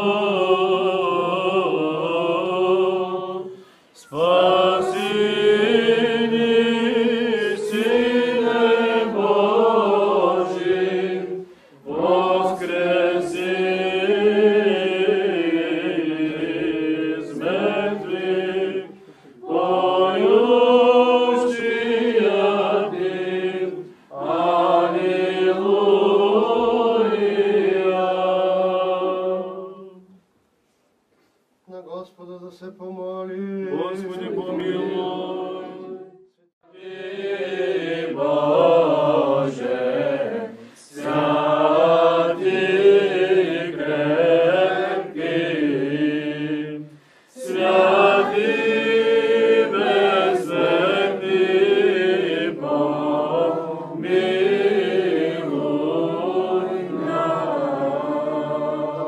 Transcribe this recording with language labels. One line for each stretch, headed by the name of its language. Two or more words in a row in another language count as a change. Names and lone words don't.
Church Slavic: Спаси ни, Сине Божий, воскреси из мертвых, поющие Ты. Аллилуйя.
Bulgarian: На Господа да се помоли. Господи, помилуй.
Church Slavic: Ти, Боже, святи и крепки, святи безсмертни, помилуй нас.